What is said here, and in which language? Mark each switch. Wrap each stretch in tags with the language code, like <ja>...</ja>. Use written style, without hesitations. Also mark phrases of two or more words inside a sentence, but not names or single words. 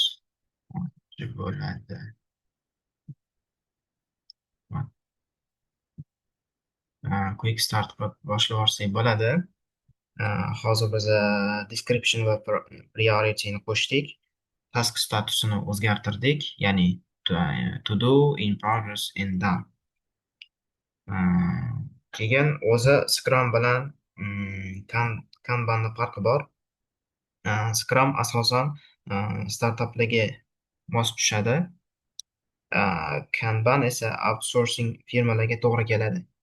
<uz>Bo'ladi.</uz> <en>Quick start</en> <uz>qilib boshlab yuborsak bo'ladi. Hozir biz description va priorityni qo'shdik. Task statusini o'zgartirdik, ya'ni</uz> <en>to do, in progress, and done.</en> <uz>Keyin o'zi Scrum bilan Kanbanni farqi bor. Scrum asosan startaplarga mos tushadi. Kanban esa outsourcing firmalarga to'g'ri keladi.</uz>